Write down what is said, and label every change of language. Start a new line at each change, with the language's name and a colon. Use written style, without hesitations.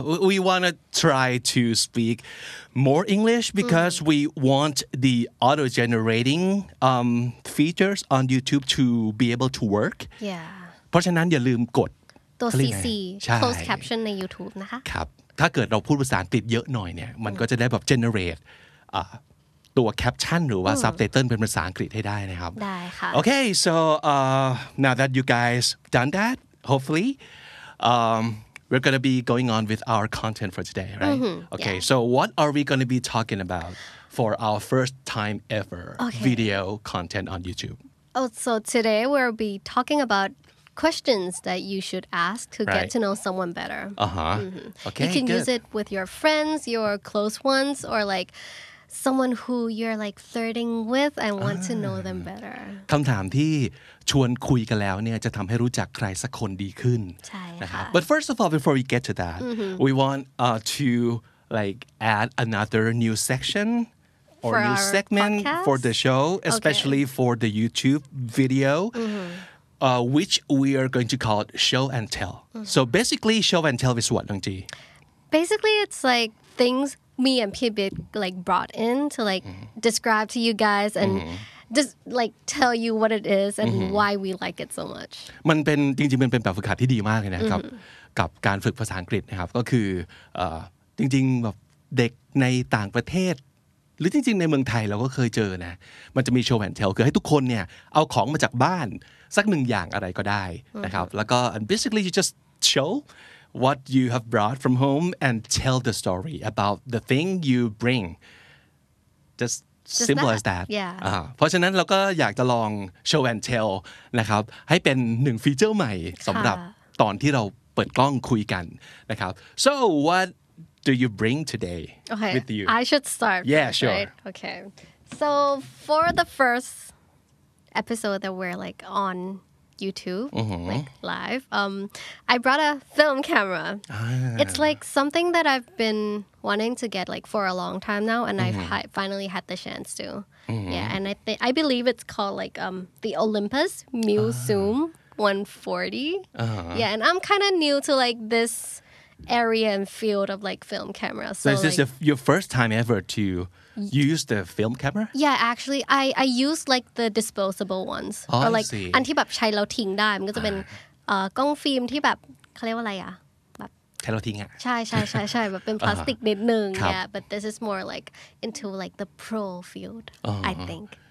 English: we want to try to speak more English because we want the auto generating features on YouTube to be able to work
Thai: เพราะฉะนั้นอย่าลืมกด ตัว CC ใช่ closed caption ใน YouTube นะคะ ครับถ้าเกิดเราพูดภาษาอังกฤษเยอะหน่อยเนี่ยมันก็จะได้แบบ generateตัว caption หรือว่า subtitle เป็นภาษาอังกฤษให้ได้นะครับ ได้ค่ะ
English: Okay so now that you guys done that hopefully we're going to be going on with our content for today right Okay so what are we going to be talking about for our first time ever video content on YouTube so today we'll be talking about questions that you should ask to get to know someone better Okay you can good. use it with your friends your close ones or like someone who you're like flirting with and want to know them better
Thai: คำถามที่ชวนคุยกันแล้วเนี่ยจะทำให้รู้จักใครสักคนดีขึ้น ใช่ นะครับ ค่ะ
English: But first of all before we get to that we want to like add another new section or For new our segment podcast? for the show especially for the YouTube video which we are going to call it show and tell so basically show and tell is what น้องจี Basically it's like things me and Pibit like brought in to like describe to you guys and just like tell you what it is and why we like it so much
Thai: มันเป็นจริงๆมันเป็นแบบฝึกหัดที่ดีมากเลยนะครับกับการฝึกภาษาอังกฤษนะครับก็คือจริงๆแบบเด็กในต่างประเทศหรือจริงๆในเมืองไทยเราก็เคยเจอนะมันจะมีโชว์แอนด์เทลคือให้ทุกคนเนี่ยเอาของมาจากบ้านสักหนึ่งอย่างอะไรก็ได้นะครับแล้วก็
English: basically you just show what you have brought from home and tell the story about the thing you bring just simple as that
Thai: เพราะฉะนั้นเราก็อยากจะลอง show and tell นะครับให้เป็นหนึ่งฟีเจอร์ใหม่สำหรับตอนที่เราเปิดกล้องคุยกันนะครับ
English: so what do you bring today with you I should start first, sure right? Okay so for the first episode that we're like on YouTube like live I brought a film camera it's like something that I've been wanting to get like for a long time now and I've finally had the chance to and I believe it's called like the Olympus Muse Zoom 140 and I'm kind of new to like this area and field of like film cameras so is this your first time ever to use the film camera actually I use like the disposable ones or like
Thai: อันที่แบบใช้แล้วทิ้งได้มันก็จะเป็นกล้องฟิล์มที่แบบเขาเรียกว่าอะไรอะแบบ ใช้แล้วทิ้งอะ ใช่แบบเป็นพลาสติกนิดนึง
English: but this is more like into like the pro field I think